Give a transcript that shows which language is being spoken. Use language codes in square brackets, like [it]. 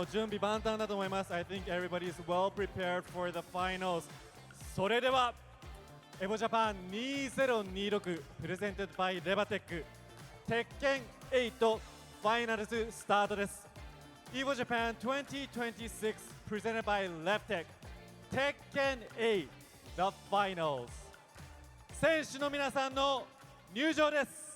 [ja] もう準備万端だと思います。 [en] I think everybody is well prepared for the finals. [ja] それではエボジャパン2026 Presented by レバテック鉄拳8ファイナルズスタートです。 EVO Japan 2026 Presented by Leptech 鉄拳8 The Finals 選手の皆さんの入場です。